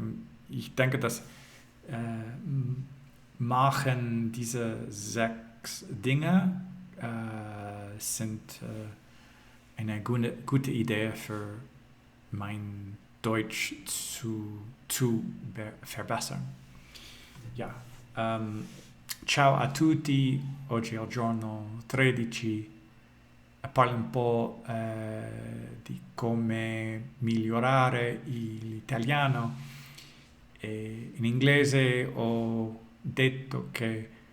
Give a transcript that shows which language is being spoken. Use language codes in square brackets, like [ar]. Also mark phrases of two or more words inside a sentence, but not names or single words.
[de] Und ich denke, dass machen diese 6 Dinge sind eine gute Idee für mein Deutsch zu verbessern. Ja. [it] Ciao a tutti, oggi è il giorno 13. Parlo un po' di come migliorare l'italiano. E in inglese ho detto che